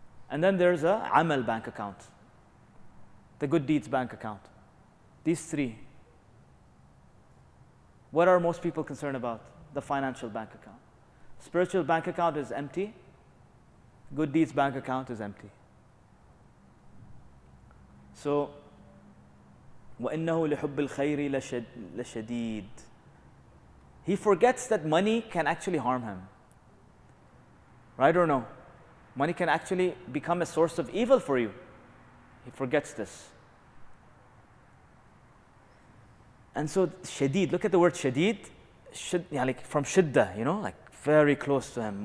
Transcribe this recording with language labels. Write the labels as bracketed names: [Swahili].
[English] And then there's a amal bank account, the good deeds bank account. These three. What are most people concerned about? The financial bank account. Spiritual bank account is empty. Good deeds bank account is empty. [Arabic] So, وَإِنَّهُ لِحُبِّ الْخَيْرِ لَشَدِيدٌ. [English] He forgets that money can actually harm him. Right or no? Money can actually become a source of evil for you. He forgets this. And so, shadid, look at the word shadid. Like from shiddah, like very close to him.